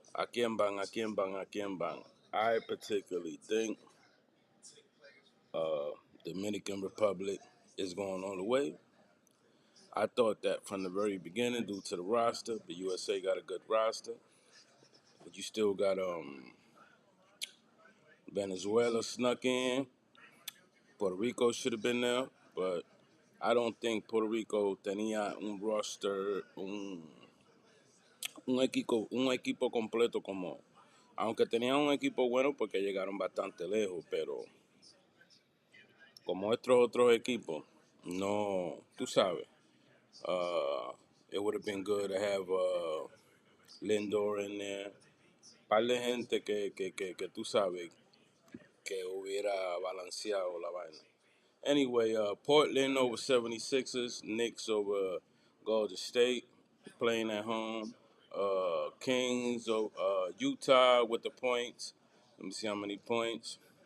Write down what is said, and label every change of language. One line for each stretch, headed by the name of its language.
English: Akimbang. I particularly think uh, Dominican Republic is going all the way. I thought that from the very beginning due to the roster. The USA got a good roster. But you still got Venezuela snuck in.
Spanish: Puerto Rico should have been there, but I don't think Puerto Rico tenía un roster, un equipo completo como, aunque tenían un equipo bueno porque llegaron bastante lejos, pero como estos otros equipos, no, tú sabes, uh, it would have been good to have Lindor in there, par de gente que tú sabes que hubiera balanceado la vaina.
English: Anyway, Portland over 76ers, Knicks over Golden State, playing at home. Kings over Utah with the points. Let me see how many points.